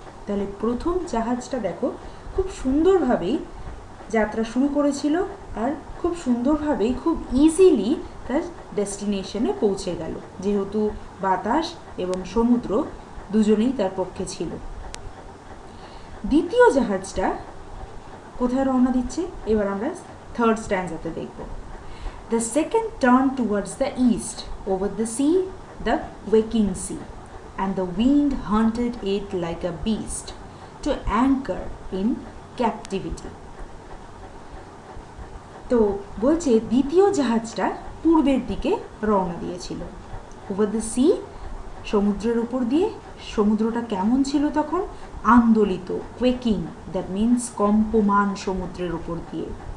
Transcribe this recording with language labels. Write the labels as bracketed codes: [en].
[bn] তাহলে প্রথম জাহাজটা দেখো খুব সুন্দরভাবেই যাত্রা শুরু করেছিল আর খুব সুন্দরভাবেই খুব ইজিলি তার ডেস্টিনেশনে পৌঁছে গেল, যেহেতু বাতাস এবং সমুদ্র দুজনেই তার পক্ষে ছিল। দ্বিতীয় জাহাজটা কোথায় রওনা দিচ্ছে এবার আমরা থার্ড স্ট্যান্জাতে দেখব। [en] The second turned towards the east, over the sea, the waking sea, and the wind hunted it like a beast to anchor in captivity. [bn] তো বলছে দ্বিতীয় জাহাজটা পূর্বের দিকে রওনা দিয়েছিল। [en] over the sea, [bn] সমুদ্রের উপর দিয়ে। সমুদ্রটা কেমন ছিল তখন? আন্দোলিত, কোয়েকিং, [en] that means [bn] কম্পমান সমুদ্রের উপর দিয়ে।